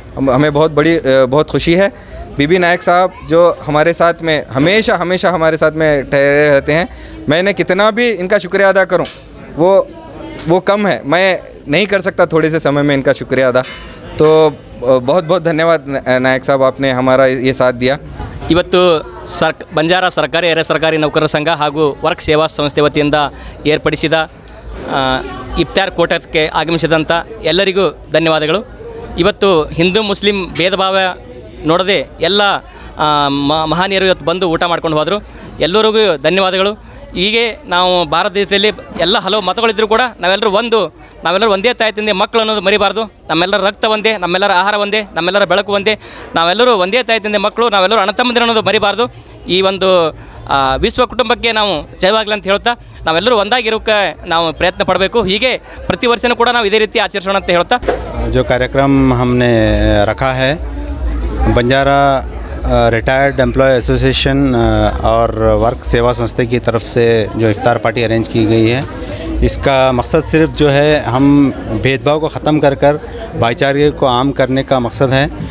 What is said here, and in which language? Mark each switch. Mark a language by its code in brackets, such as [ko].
[hi] हमें बहुत खुशी है। बीबी नायक साहब जो हमारे साथ में हमेशा हमारे साथ में ठहरे रहते हैं। मैंने कितना भी इनका शुक्रिया अदा करूं वो कम है। मैं नहीं कर सकता थोड़े से समय में इनका शुक्रिया अदा। तो बहुत धन्यवाद नायक साहब, आपने हमारा ये साथ दिया। [kn] ಇವತ್ತು ಬಂಜಾರ ಸರ್ಕಾರಿ ಅರೆ ಸರ್ಕಾರಿ ನೌಕರರ ಸಂಘ ಹಾಗೂ ವರ್ಕ್ ಸೇವಾ ಸಂಸ್ಥೆ ವತಿಯಿಂದ ಏರ್ಪಡಿಸಿದ ಇಫ್ತಾರ್ ಕೂಟಕ್ಕೆ ಆಗಮಿಸಿದಂಥ ಎಲ್ಲರಿಗೂ ಧನ್ಯವಾದಗಳು. ಇವತ್ತು ಹಿಂದೂ ಮುಸ್ಲಿಂ ಭೇದ ಭಾವ ನೋಡದೆ ಎಲ್ಲ ಮಹನೀಯರು ಇವತ್ತು ಬಂದು ಊಟ ಮಾಡ್ಕೊಂಡು ಹೋದರು. ಎಲ್ಲರಿಗೂ ಧನ್ಯವಾದಗಳು. ಹೀಗೆ ನಾವು ಭಾರತ ದೇಶದಲ್ಲಿ ಎಲ್ಲ ಹಲವು ಮತಗಳಿದ್ದರೂ ಕೂಡ ನಾವೆಲ್ಲರೂ ಒಂದೇ ತಾಯಿ ತಂದೆ ಮಕ್ಕಳು ಅನ್ನೋದು ಮರಿಬಾರ್ದು. ನಮ್ಮೆಲ್ಲರ ರಕ್ತ ಒಂದೇ, ನಮ್ಮೆಲ್ಲರ ಆಹಾರ ಒಂದೇ, ನಮ್ಮೆಲ್ಲರ ಬೆಳಕು ಒಂದೇ, ನಾವೆಲ್ಲರೂ ಒಂದೇ ತಾಯಿ ತಂದೆ ಮಕ್ಕಳು, ನಾವೆಲ್ಲರೂ ಅಣ್ಣ ತಮ್ಮಂದಿರು ಅನ್ನೋದು ಮರಿಬಾರ್ದು. ಈ ಒಂದು ವಿಶ್ವ ಕುಟುಂಬಕ್ಕೆ ನಾವು ಜಯವಾಗಲಿ ಅಂತ ಹೇಳ್ತಾ ನಾವೆಲ್ಲರೂ ಒಂದಾಗಿರೋಕ್ಕೆ ನಾವು ಪ್ರಯತ್ನ ಪಡಬೇಕು. ಹೀಗೆ ಪ್ರತಿ ವರ್ಷವೂ ಕೂಡ ನಾವು ಇದೇ ರೀತಿ ಆಚರಿಸೋಣ ಅಂತ ಹೇಳ್ತಾ [hi] जो कार्यक्रम हमने रखा है बंजारा रिटायर्ड एम्प्लॉय एसोसिएशन और वर्क सेवा संस्था की तरफ से जो इफ्तार पार्टी अरेंज की गई है, इसका मकसद सिर्फ जो है हम भेदभाव को ख़त्म कर भाईचारे को आम करने का मकसद है।